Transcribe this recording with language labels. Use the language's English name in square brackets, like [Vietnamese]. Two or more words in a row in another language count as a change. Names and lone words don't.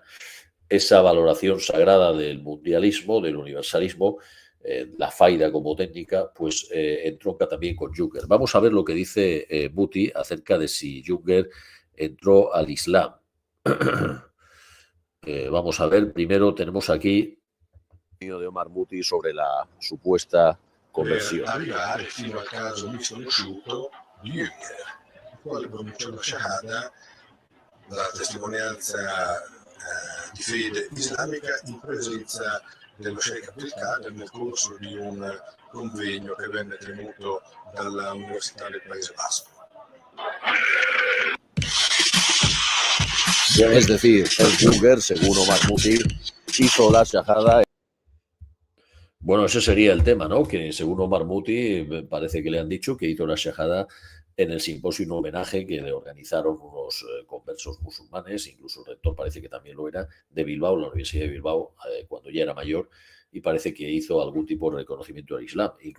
[Spanish] Esa valoración sagrada del mundialismo, del universalismo, la faida como técnica, pues entronca también con Junger. Vamos a ver lo que dice Muti acerca de si Junger entró al Islam. Vamos a ver, primero tenemos aquí de Omar Muti sobre la supuesta conversión. [Italian] Per arrivare fino al caso misconosciuto di Junger, il quale pronunciò la Shahada, la testimonianza di fede islamica in presenza dello Sheikh Abdel Kader nel corso di un convegno che venne tenuto dalla Università del Paese Basco. [Spanish] Es decir, el Junger, según Omar Muti, hizo la Shahada. Bueno, ese sería el tema, ¿no? Que según Omar Muti, parece que le han dicho que hizo la Shahada en el simposio en homenaje que le organizaron unos conversos musulmanes, incluso el rector parece que también lo era, de Bilbao, la Universidad de Bilbao, cuando ya era mayor, y parece que hizo algún tipo de reconocimiento al Islam.